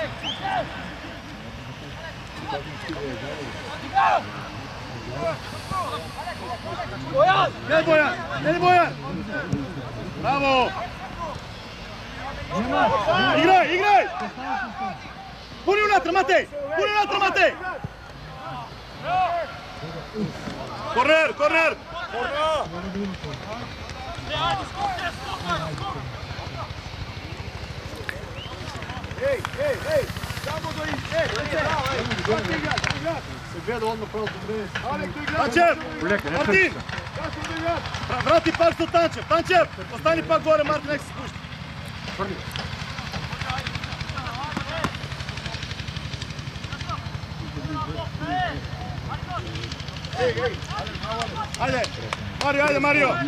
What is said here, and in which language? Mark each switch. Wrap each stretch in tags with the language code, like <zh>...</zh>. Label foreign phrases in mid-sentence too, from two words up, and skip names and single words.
<mk>Не Бојан! Браво! Играј! Пуни унатре, Матеј! Корнер!</mk> <sr>Ej, samo do ih,</sr> <mk>Се гледа одно правото време. Танчев! Мартин! Врати пак со Танчев! Танчев! Остани пак горе, Мартин, нека се спушти. Ајде, Марио!</mk>